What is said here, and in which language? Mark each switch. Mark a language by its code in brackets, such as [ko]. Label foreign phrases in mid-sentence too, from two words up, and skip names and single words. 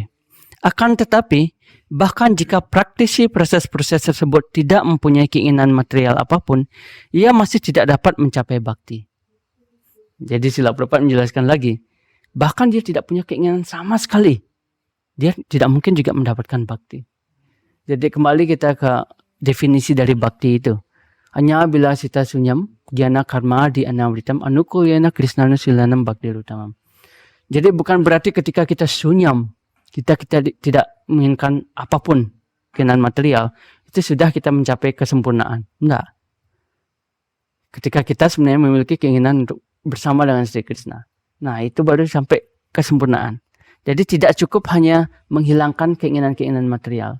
[id] Akan tetapi, bahkan jika praktisi proses-proses tersebut tidak mempunyai keinginan material apapun, ia masih tidak dapat mencapai bakti. Jadi Srila Prabhupada menjelaskan lagi, bahkan dia tidak punya keinginan sama sekali, dia tidak mungkin juga mendapatkan bakti. Jadi kembali kita ke definisi dari bakti itu. [sa] अन्याभिलाषिता शून्यं, ज्ञान कर्माद्य अनावृतम्, आनुकूल्येन कृष्णानु शीलनं भक्तिर् उत्तमा. [id] Jadi bukan berarti ketika kita sunyam, kita tidak menginginkan apapun keinginan material, itu sudah kita mencapai kesempurnaan. Enggak. Ketika kita sebenarnya memiliki keinginan untuk bersama dengan Sri Krishna. Nah, itu baru sampai kesempurnaan. Jadi tidak cukup hanya menghilangkan keinginan-keinginan material.